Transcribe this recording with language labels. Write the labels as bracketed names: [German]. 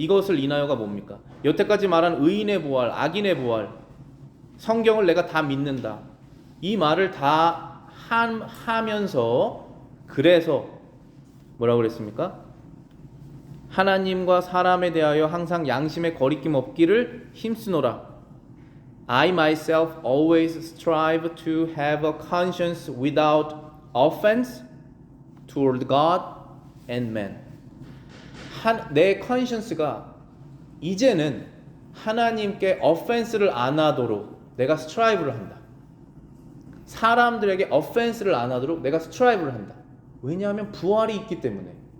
[Korean] 이것을 인하여가 뭡니까? 여태까지 말한 의인의 부활, 악인의 부활, 성경을 내가 다 믿는다. 이 말을 다 하면서 그래서 뭐라고 그랬습니까? 하나님과 사람에 대하여 항상 양심에 거리낌 없기를 힘쓰노라. [English] I myself always strive to have a conscience without offense toward God and man. [Korean] 내 conscience가 이제는 하나님께 offense를 안 하도록 내가 strive를 한다. 사람들에게 offense를 안 하도록 내가 strive를 한다. 왜냐하면 부활이 있기 때문에.